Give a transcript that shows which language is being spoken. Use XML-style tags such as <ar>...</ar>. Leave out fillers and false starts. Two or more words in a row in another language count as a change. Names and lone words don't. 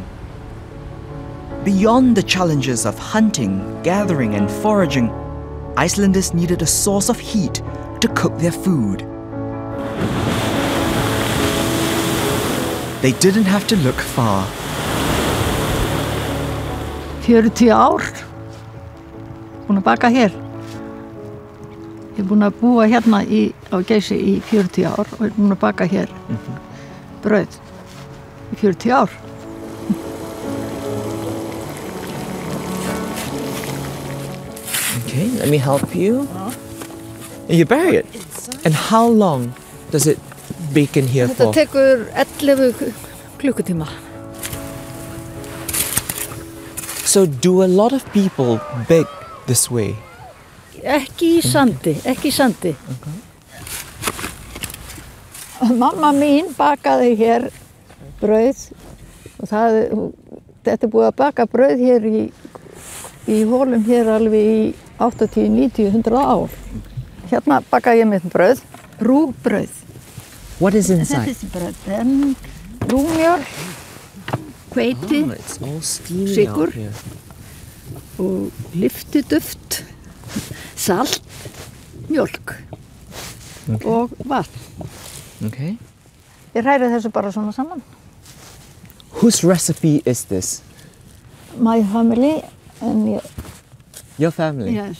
<en>Beyond the challenges of hunting, gathering, and foraging, Icelanders needed a source of heat to cook their food. They didn't have to look far.</en> <is>40 ár, búin að baka hér. Ég er búin að búa hérna á Geysi í 40 ár og er búin að baka hér brauð í 40 ár.</is> <en>Okay, let me help you. You bury it. And how long does it bake in here for?</en> <is>Þetta tekur 11 klukkutíma.</is> <en>So do a lot of people bake this way?</en> <is>Ekki í sandi, ekki í sandi. Mamma mín bakaði hér brauð og þetta er búið að baka brauð hér í hólum hér alveg í 80, 90, 100 ár. Hérna bakaði ég mitt brauð, rúgbrauð.</is> <en>What is inside?</en> <is>Þetta er brauð, rúgmjöl, hveiti, sykur og lyftiduft, salt, mjólk og vatn.</is> <en>Okay.</en> <is>Ég hræri þessu bara svona saman.</is> <en>Whose recipe is this? My family and Your family? yes.</en>